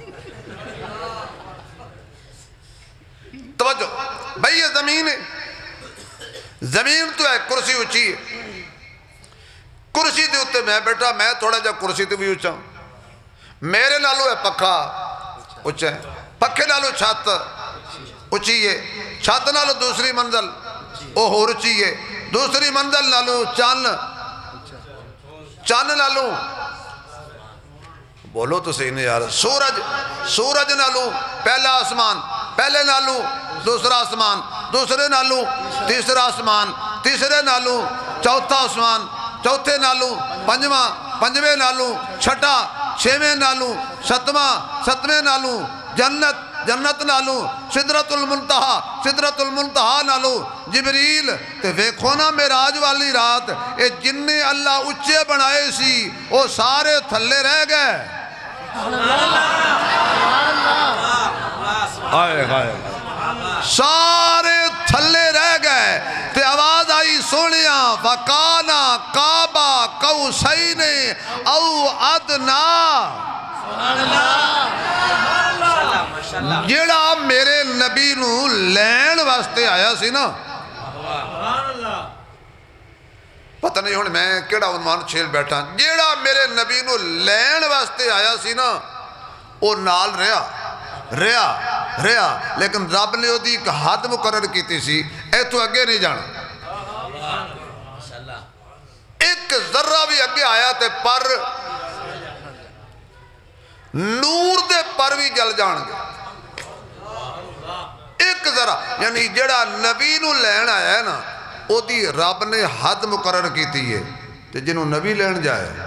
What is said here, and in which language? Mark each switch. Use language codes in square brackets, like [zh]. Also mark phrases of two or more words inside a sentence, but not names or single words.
[pa] توجہ بھئی یہ زمین ہے زمین تو ہے کرسی اچھی ہے کرسی دے ہوتے میں بیٹھا میں تھوڑا جا کرسی دے بھی اچھا ہوں میرے نالو ہے پکھا اچھا ہے پکھے نالو چھت اچھی ہے چھت نالو دوسری منزل او ہور اچھی ہے دوسری منزل نالو چان نالو بولو تو صحیح نہیں یار سورج نالو پہلا آسمان پہلے نالو دوسرا آسمان دوسرے نالو تیسرا آسمان تیسرے نالو چوتھا آسمان چوتھے نالو پنجویں نالو چھٹا چھویں نالو ستویں نالو جنت نالو سدرت المنتہا نالو جبریل تے ویکھو نا معراج والی رات اے جننے اللہ اچھے بنائے سی وہ سارے تھلے رہ گئے سارے تھلے رہ گئے تے آواز آئی سونیاں [ar] وَقَانَا قَابَ قَوْسَيْنِ اَوْ أَدْنَا [pa] جیڑا میرے نبی نو لین واسطے آیا سی نا پتہ نہیں ہوں میں کیڑا عنوان چھیل بیٹھا جیڑا میرے نبی نو لین واسطے آیا سی نا وہ نال رہا لیکن رب نے دی ایک حد مقرر کیتی سی اے تو اگے نہیں جانا ایک ذرہ بھی اگے آیا تے پر نور دے پر بھی جل جان گے ایک ذرہ یعنی جڑا نبی نو لین آیا ہے نا او دی رب نے حد مقرر کیتی ہے تے جنہوں نبی لین جائے